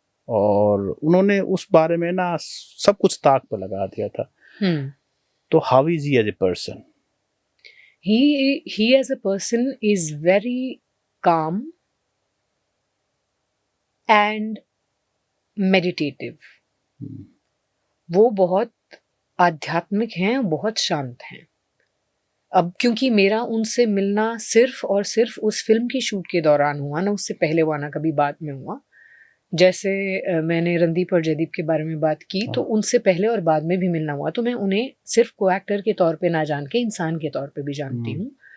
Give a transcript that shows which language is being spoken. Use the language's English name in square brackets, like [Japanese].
[Hindi] और उन्होंने उस बारे में ना सब कुछ ताक पे लगा दिया था। तो [English] how is he as a person? He as a person is very calm and meditative। [Hindi] वो बहुत आध्यात्मिक हैं, बहुत शांत हैं। अब क्योंकि मेरा उनसे मिलना सिर्फ और सिर्फ उस फिल्म की शूट के दौरान हुआ ना, उससे पहले हुआ ना कभी बाद में हुआ। जैसे मैंने रणदीप और जयदीप के बारे में बात की, तो उनसे पहले और बाद में भी मिलना हुआ, तो मैं उन्हें सिर्फ को एक्टर के तौर पे ना जान के इंसान के तौर पे भी जानती हूँ।